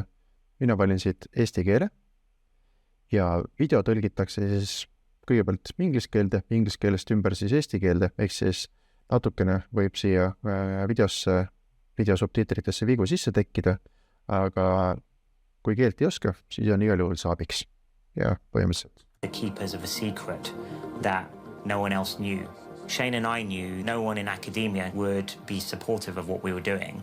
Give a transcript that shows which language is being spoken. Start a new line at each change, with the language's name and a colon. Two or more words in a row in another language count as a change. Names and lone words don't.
Estonian: Mina valin siit eesti keele ja video tõlgitakse siis kõigepealt inglise keelde, inglise keelest ümber siis eesti keelde, ehk siis natukene võib siia video subtiitritesse vigu sisse tekkida, aga kui keelt ei oska, siis on igal juhul saabiks. Ja põhimõtteliselt.
English: The keepers of a secret that no one else knew. Shane and I knew no one in academia would be supportive of what we were doing.